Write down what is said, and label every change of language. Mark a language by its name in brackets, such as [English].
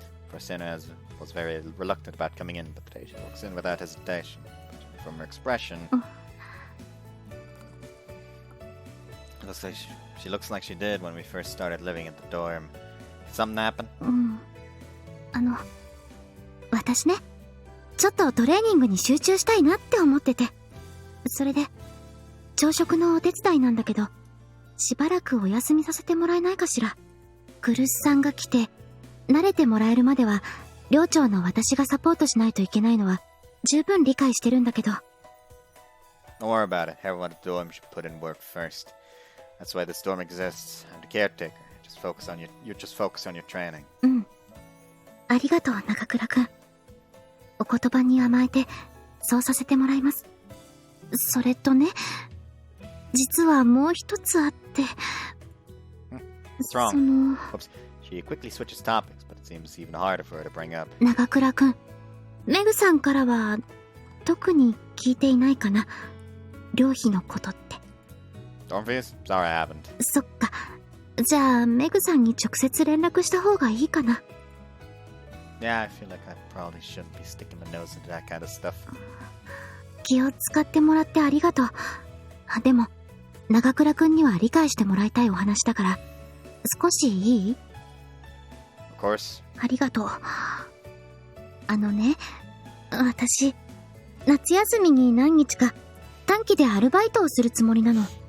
[English] For Seno was very reluctant about coming in, but today she walks in without hesitation. From her expression, it looks like she looks like she did when we first started living in the dorm. Did something happen? [Japanese] 私ね、ちょっとトレーニングに集中したいなって思ってて。それで、朝食のお手伝いなんだけど、しばらくお休みさせてもらえないかしら。グルスさんが来て、慣れてもらえるまでは、寮長の私がサポートしないといけないのは、十分理解してるんだけど。 [English] Don't worry about it. Everyone at the dorm should put in work first. That's why this dorm exists. I'm the caretaker. Just focus on your training. [Japanese] ありがとう、中倉くん。お言葉に甘えて、そうさせてもらいます。それとね、実はもう一つあって。 [English] What's wrong? Oops. She quickly switches topics, but it seems even harder for her to bring up. [Japanese] 中倉くん、メグさんからは特に聞いていないかな。寮費のことって。 [English] Dorm fees? Sorry, I haven't. [Japanese] そっか。じゃあメグさんに直接連絡した方がいいかな。 [English] Yeah, I feel like I probably shouldn't be sticking my nose into that kind of stuff. [Japanese] 気を使ってもらってありがとう。でも、長倉くんには理解してもらいたいお話だから、少しいい？ [English] Of course. [Japanese] ありがとう。ね、私、夏休みに何日か短期でアルバイトをするつもりなの。